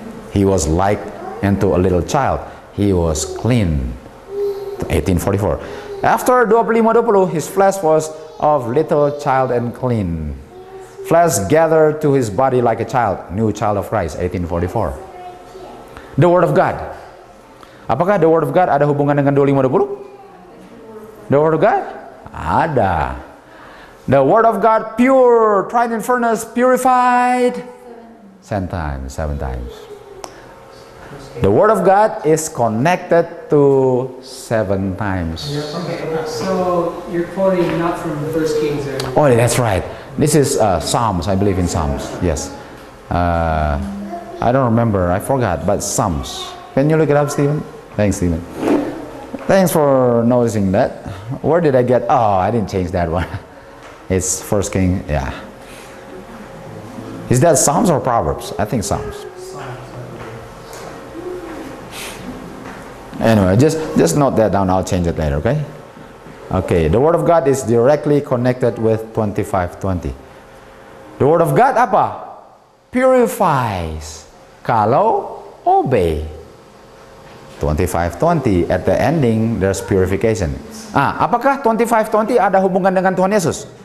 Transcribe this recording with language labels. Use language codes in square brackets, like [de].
[en] He was like into a little child. He was clean. 1844. After 25:20, his flesh was of little child and clean. Flesh gathered to his body like a child, new child of Christ. 1844. The Word of God. [id] Apakah [en] the Word of God [id] ada hubungan dengan 25:20? [en] The Word of God? Ada. The Word of God pure, tried in furnace, purified. 7 times. The Word of God is connected to 7 times. So you're quoting not from 1 Kings. Oh, that's right. This is Psalms. I believe in Psalms. Yes. I don't remember. I forgot. But Psalms. Can you look it up, Stephen? Thanks, Stephen. Thanks for noticing that. Where did I get? Oh, I didn't change that one. It's 1 King. Yeah. Is that Psalms or Proverbs? I think Psalms. Anyway, just note that down. I'll change it later, okay? Okay, the Word of God is directly connected with 25:20. The Word of God apa? Purifies. Kalau obey. 25:20, at the ending there's purification. [id] Apakah 25:20 ada hubungan dengan Tuhan Yesus?